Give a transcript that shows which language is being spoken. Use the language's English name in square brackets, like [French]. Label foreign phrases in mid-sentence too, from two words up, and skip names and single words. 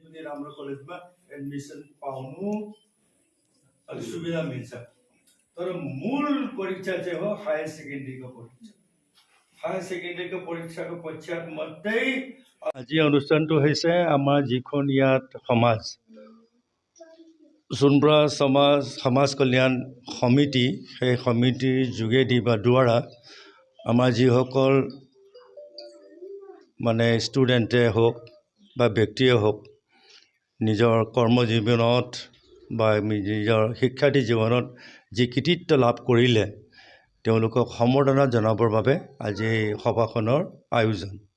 [Nepali] पनि राम्रो कलेजमा एडमिसन पाउनु अलिक सुविधा मिल्छ। तर मूल परीक्षा चाहिँ हो [English] higher secondary [Nepali] परीक्षा। हायर सेकेन्ड्रीको परीक्षाको पश्चात मात्रै [Assamese] আজি অনুষ্ঠানটো হৈছে আমাৰ যিখন ইয়াত সমাজ সোণপৰা সমাজ কল্যাণ সমিতি, সেই সমিতিৰ যোগেদি বা দ্বাৰা আমাৰ যিসকল মানে ষ্টুডেণ্টে হওক বা ব্যক্তিয়ে হওক নিজৰ কৰ্মজীৱনত বা নিজৰ শিক্ষাৰ্থী জীৱনত যি কৃতিত্ব লাভ কৰিলে তেওঁলোকক সম্বৰ্ধনা জনাবৰ বাবে আজি এই সভাখনৰ আয়োজন।